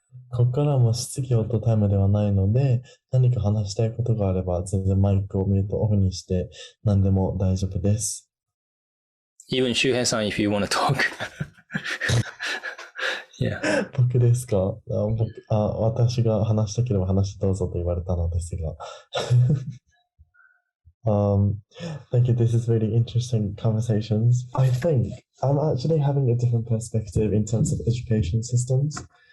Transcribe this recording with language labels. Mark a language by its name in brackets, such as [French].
[Japanese] ここからも質疑応答タイムではないので、何か話したいことがあれば、全然マイクをミュートオフにして、何でも大丈夫です。 [English] even Shuhei-san, if you want to talk. Yeah. [Japanese] 僕ですか？私が話したければ話してどうぞと言われたのですが。 [English] Thank you. This is really interesting conversations. I think I'm actually having a different perspective in terms of education systems.